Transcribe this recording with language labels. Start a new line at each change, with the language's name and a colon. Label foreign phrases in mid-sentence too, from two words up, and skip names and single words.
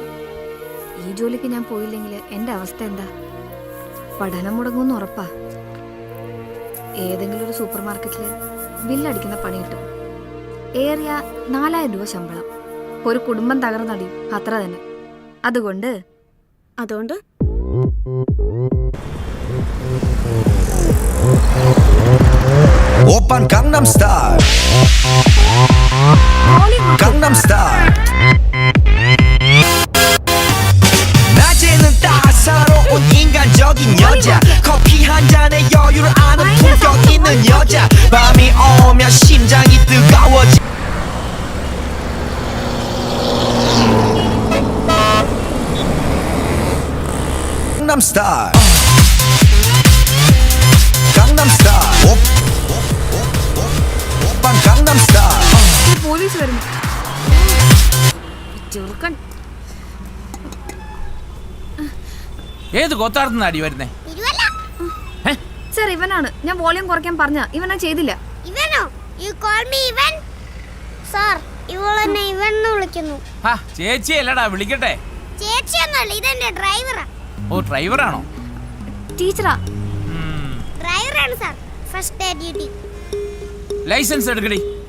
Malayalam: ഈ ജോലിക്ക് ഞാൻ പോയില്ലെങ്കിൽ എൻ്റെ അവസ്ഥ എന്താ? പഠനം മുടങ്ങുമെന്ന് ഉറപ്പാ. ഏതെങ്കിലും ഒരു സൂപ്പർ മാർക്കറ്റിൽ ബില്ലടിക്കുന്ന പണി കിട്ടും. ഏറിയ 4000 രൂപ ശമ്പളം. ഒരു കുടുംബം തകർന്നടിയും, അത്ര തന്നെ. അതുകൊണ്ട്
Korean: 오빤 강남스타일 강남스타일 낮에는 따사로운 인간적인 여자 커피 한 잔에 여유를 아는 품격 있는 여자 밤이 오면 심장이 뜨거워지 강남스타일 강남스타일 오빤 강남스타일
Malayalam: പോലീസ് വരുന്നു. ചെറുക്കൻ. ഏത് കൊത്താടുന്ന അടി വരുന്നേ? സർ, ഇവനാണ്. ഞാൻ വോളിയം കുറയ്ക്കാൻ പറഞ്ഞ ഇവനാ ചെയ്തില്ല. ഇവനോ?
English: You call me
Malayalam: ഇവൻ? സർ, ഇവളെന്നെ ഇവൻ എന്ന് വിളിക്കുന്നു. ആ ചേച്ചി അല്ലടാ, വിളിക്കട്ടെ. ചേച്ചിയൊന്നുമല്ല, ഇതെന്റെ ഡ്രൈവറാ. ഓ, ഡ്രൈവറാണോ? ടീച്ചറാ. ഡ്രൈവറാണ് സർ.
English: first day duty.
Malayalam: ലൈസൻസ് എടുക്കടി.